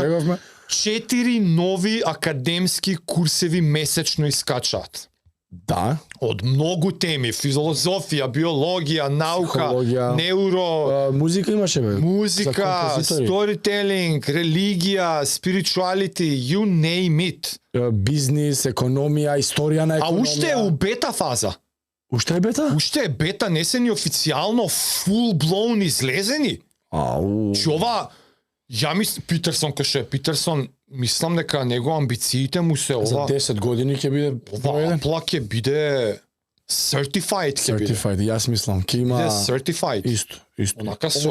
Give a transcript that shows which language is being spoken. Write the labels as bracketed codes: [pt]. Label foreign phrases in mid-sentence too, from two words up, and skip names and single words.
[mk] членарина. 4 нови академски курсеви месечно искачаат. Да, Од многу теми, филозофија, биологија, наука, Психологија. неуро, музика имаше бе. музика, за композитори. сторителинг, религија, [en] spirituality, you name it. [mk] Бизнис, економија, историја на А економија. уште е у бета фаза. Уште е бета? Уште е бета, не се ни официјално [en] full blown [mk] излезени. Ау. Че ова, ја мислам, Питерсон, кај што е Питерсон, мислам дека него амбициите му се За ова, 10 години ќе биде ова проведен. апла ќе биде certified ќе биде. Certified, јас мислам, ќе има Биде certified. исто. Онака со-